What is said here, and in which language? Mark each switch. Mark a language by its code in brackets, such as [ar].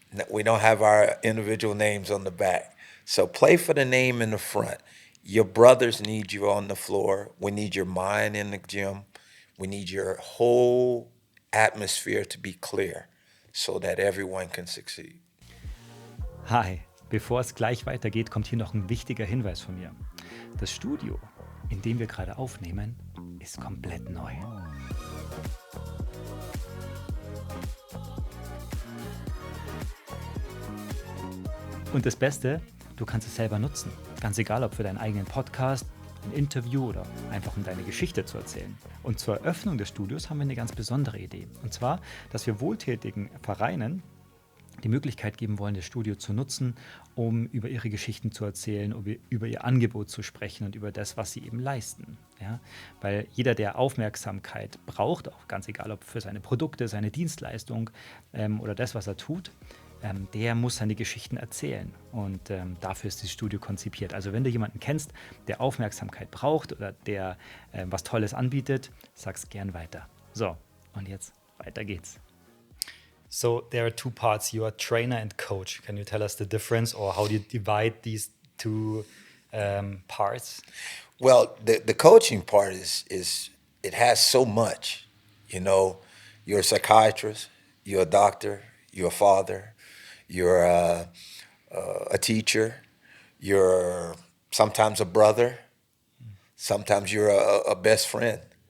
[en] We don't have our individual names on the back. So play for the name in the front. Your brothers need you on the floor. We need your mind in the gym. We need your whole atmosphere to be clear so that everyone can succeed. [de] Hi, bevor es gleich weitergeht, kommt hier noch ein wichtiger Hinweis von mir. Das Studio, in dem wir gerade aufnehmen, ist komplett neu. Und das Beste, du kannst es selber nutzen. Ganz egal, ob für deinen eigenen Podcast, ein Interview oder einfach um deine Geschichte zu erzählen. Und zur Eröffnung des Studios haben wir eine ganz besondere Idee. Und zwar, dass wir wohltätigen Vereinen die Möglichkeit geben wollen, das Studio zu nutzen, um über ihre Geschichten zu erzählen, über ihr Angebot zu sprechen und über das, was sie eben leisten. Ja? Weil jeder, der Aufmerksamkeit braucht, auch ganz egal, ob für seine Produkte, seine Dienstleistung oder das, was er tut, der muss seine Geschichten erzählen. Und dafür ist das Studio konzipiert. Also wenn du jemanden kennst, der Aufmerksamkeit braucht oder der was Tolles anbietet, sag's gern weiter. So, und jetzt weiter geht's. [en] So there are two parts. You are trainer and coach. Can you tell us the difference, or how do you divide these two parts? Well, the coaching part is it has so much. You know, you're a psychiatrist, you're a doctor, you're a father, you're a teacher, you're sometimes a brother, sometimes you're a best friend.